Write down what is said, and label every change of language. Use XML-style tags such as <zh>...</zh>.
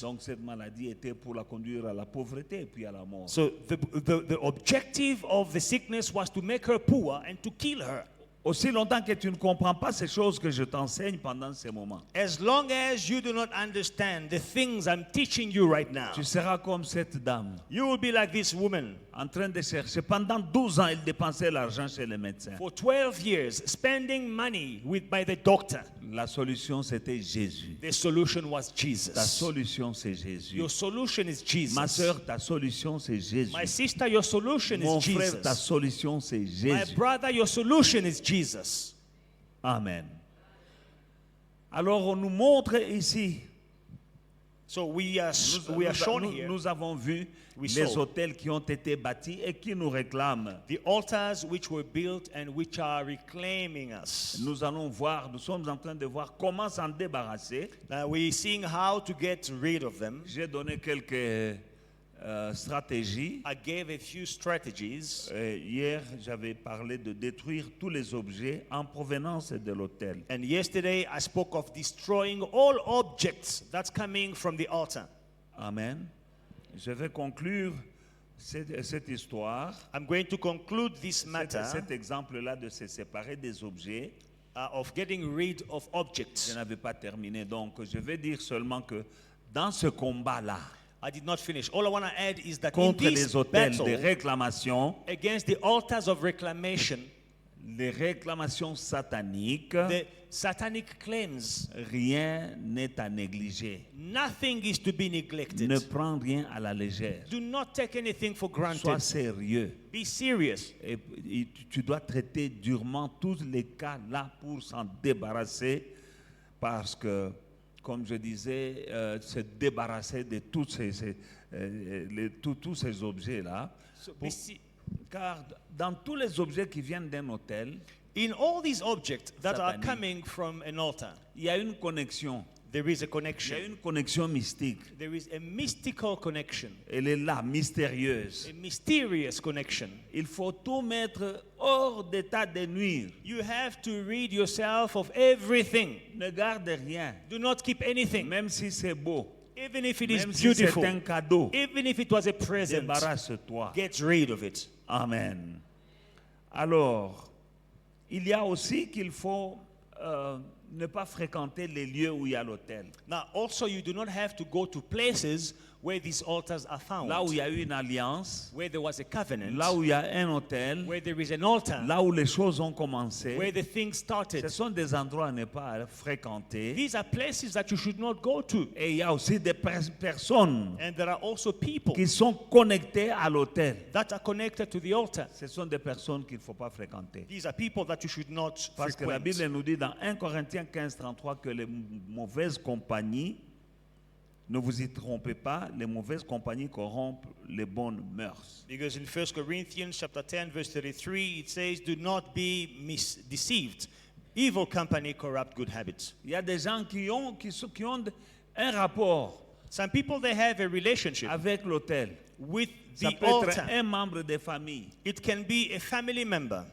<fr>Donc cette maladie était pour la conduire à la pauvreté et puis à la mort.</fr> <en>So the objective of the sickness was to make her poor and to kill her.</en> <fr>Aussi longtemps que tu ne comprends pas ces choses que je t'enseigne pendant ces moments,</fr> <en>As long as you do not understand the things I'm teaching you right now,</en> <fr>tu seras comme cette dame,</fr> <en>you will be like this woman.</en> <fr>en train de chercher. Pendant 12 ans, elle dépensait l'argent chez les médecins.</fr> <en>For 12 years, spending money by the doctor.</en> <fr>La solution, c'était Jésus.</fr> <en>The solution was</en> <fr>Ta</fr> <en>Jesus.</en> <fr>solution, c'est Jésus.</fr> <en>Your solution is Jesus.</en> <fr>Ma soeur, ta solution, c'est Jésus.</fr> <en>My sister, your solution</en> <fr>Mon</fr> <en>is</en> <fr>frère, ta</fr> <en>Jesus.</en> <fr>solution, c'est</fr> <en>My</en> <fr>Jésus.</fr> <en>brother, your solution is Jesus.</en> <fr>Amen. Alors, on nous montre ici,</fr> <en>So we are shown here</en> <fr>nous avons vu</fr> <en>We</en> <fr>les</fr> <en>saw.</en> <fr>hôtels qui ont été bâtis et qui nous réclament.</fr> <en>the altars which were built and which are reclaiming us.</en> <fr>Nous sommes en train de voir comment s'en débarrasser.</fr> <en>Now we're seeing how to get rid of them.</en> <fr>J'ai donné quelques stratégies.</fr> <en>I gave a few strategies.</en> <fr>Hier, j'avais parlé de détruire tous les objets en provenance de l'hôtel.</fr> <en>And yesterday I spoke of destroying all objects that's coming from the altar.</en> <fr>Amen. Je vais conclure cette histoire,</fr> <en>I'm going to conclude this matter</en> <fr>cet exemple-là de se séparer des objets.</fr> <en>of getting rid of</en> <fr>Je</fr> <en>objects.</en> <fr>n'avais pas terminé, donc je vais dire seulement que dans ce combat-là,</fr> <en>I did not finish. All I want to add is that in</en> <fr>contre</fr> <en>this</en> <fr>les hôtels</fr> <en>battle</en> <fr>de réclamation,</fr> <en>against the altars of reclamation,</en> <fr>les réclamations sataniques,</fr> <en>the satanic claims,</en> <fr>rien n'est à négliger.</fr> <en>nothing is to be neglected.</en> <fr>Ne prends rien à la légère.</fr> <en>Do not take anything for</en> <fr>Sois</fr> <en>granted.</en> <fr>sérieux.</fr> <en>Be serious.</en> <fr>Et tu dois traiter durement tous les cas là pour s'en débarrasser parce que, comme je disais, se débarrasser de tous ces objets-là.</fr> <en>So be se-</en> <fr>Car dans tous les objets qui viennent d'un hôtel,</fr> <en>in all these objects that are Satanic. coming from an altar,</en> <fr>il y a une connexion.</fr> <en>there is a</en> <fr>Il y a</fr> <en>connection.</en> <fr>une connexion mystique.</fr> <en>There is a mystical connection,</en> <fr>Elle est là, mystérieuse.</fr> <en>a mysterious connection.</en> <fr>Il faut tout mettre hors d'état de nuire.</fr> <en>You have to rid yourself of everything.</en> <fr>Ne garde rien,</fr> <en>Do not keep anything,</en> <fr>même si c'est beau,</fr> <en>even if it is</en> <fr>même si c'est</fr> <en>beautiful,</en> <fr>un cadeau.</fr> <en>even if it was a present.</en> <fr>Débarrasse-toi.</fr> <en>Get rid of it.</en> <fr>Amen. Alors, il y a aussi qu'il faut ne pas fréquenter les lieux où il y a l'autel.</fr> <en>Now, also, you do not have to go to places where these altars are found.</en> <fr>Là où il y a eu une alliance,</fr> <en>Where there was a covenant,</en> <fr>là où il y a un autel,</fr> <en>where there is an altar,</en> <fr>là où les choses ont commencé.</fr> <en>where the thing</en> <fr>Ce</fr> <en>started.</en> <fr>sont des endroits à ne pas fréquenter.</fr> <en>These are places that you should not go to.</en> <fr>Et il y a aussi des personnes</fr> <en>And there are also people</en> <fr>qui sont connectées à l'autel.</fr> <en>that are connected to the altar.</en> <fr>Ce sont des personnes qu'il ne faut pas fréquenter.</fr> <en>These are people that you should not</en> <fr>Parce que la</fr> <en>frequent.</en> <fr>Bible nous dit dans 1 Corinthiens 15:33 que les mauvaises compagnies, ne vous y trompez pas, les mauvaises compagnies corrompent les bonnes mœurs.</fr> <en>Because in 1 Corinthians chapter 10 verse 33 it says, do not be deceived. Evil company corrupt good habits.</en> <fr>Il y a des gens qui ont un rapport</fr> <en>Some people, they have a relationship</en> <fr>avec l'autel.</fr> <en>with</en> <fr>Ça</fr> <en>the</en> <fr>peut être</fr> <en>altar.</en> <fr>un membre de famille</fr> <en>It can be a family member</en>